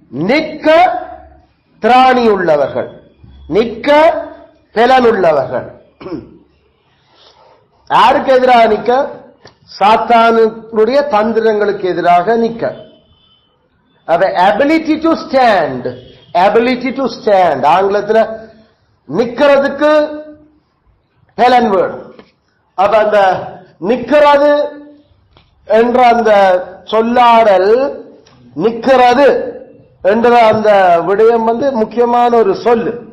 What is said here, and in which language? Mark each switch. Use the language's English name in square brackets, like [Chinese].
[Tamil] நிற்க திராணி உள்ளவர்கள், நிற்க பலன் உள்ளவர்கள். யாருக்கு எதிராக நிற்க? சாத்தானுடைய தந்திரங்களுக்கு எதிராக நிற்க. [English] ability to stand, ability to stand. [Tamil] ஆங்கிலத்தில் நிக்கிறதுக்கு பலன் வேணும். அப்ப அந்த நிக்கிறது என்ற அந்த சொல்லாடல், நிக்கிறது என்ற அந்த விடயம் முக்கியமான ஒரு சொல்லு.